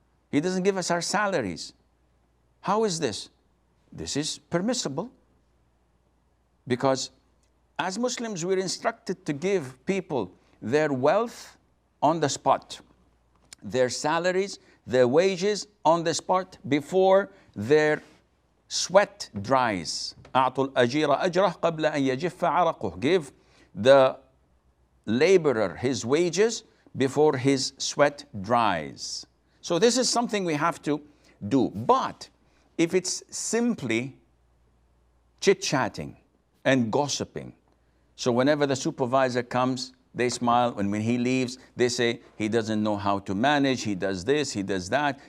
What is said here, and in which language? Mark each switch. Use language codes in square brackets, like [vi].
[en] He doesn't give us our salaries. How is this? This is permissible, because as Muslims, we're instructed to give people their wealth on the spot, their salaries, their wages on the spot before their sweat dries. [ar] أعطوا الأجير أجره قبل أن يجف عرقه. [en] Give the laborer his wages before his sweat dries. So this is something we have to do. But if it's simply chit-chatting and gossiping, so whenever the supervisor comes, they smile, and when he leaves, they say, he doesn't know how to manage, he does this, he does that.